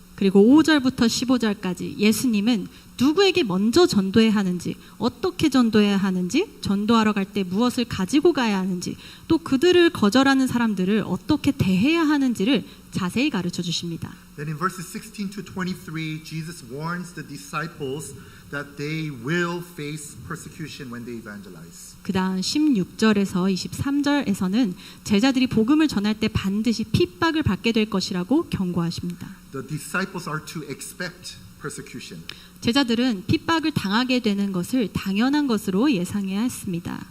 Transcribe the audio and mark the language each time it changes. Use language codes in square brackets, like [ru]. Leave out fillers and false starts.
[ko] 그리고 5절부터 15절까지 예수님은 누구에게 먼저 전도해야 하는지, 어떻게 전도해야 하는지, 전도하러 갈 때 무엇을 가지고 가야 하는지, 또 그들을 거절하는 사람들을 어떻게 대해야 하는지를 자세히 가르쳐 주십니다. [en] Then in verses 16 to 23, Jesus warns the disciples that they will face persecution when they evangelize. [ko] 그 다음 16절에서 23절에서는 제자들이 복음을 전할 때 반드시 핍박을 받게 될 것이라고 경고하십니다. [en] The disciples are to expect persecution. [ko] 제자들은 핍박을 당하게 되는 것을 당연한 것으로 예상해야 했습니다.